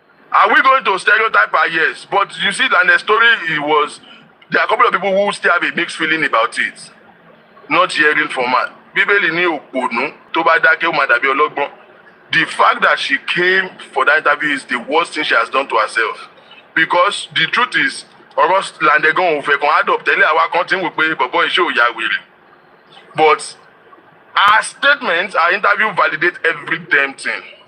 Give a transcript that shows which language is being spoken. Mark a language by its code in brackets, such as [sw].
[en] Are we going to stereotype her? Yes, but you see that the story there are a couple of people who still have a mixed feeling about it, not hearing from her. [yo] Bíbélì ní òpònú tó bá dákẹ́ ó máa dàbí ọlọ́gbọ́n. [en] The fact that she came for that interview is the worst thing she has done to herself, because the truth is [yo] ọ̀rọ̀ Lande gan òun fẹ́ kan adopt tẹ́lẹ̀ àwa kan tí ń wò pé bọ̀bọ̀ iṣẹ́ ò ya wèrè, [en] but her statement, her interview validate every damn thing.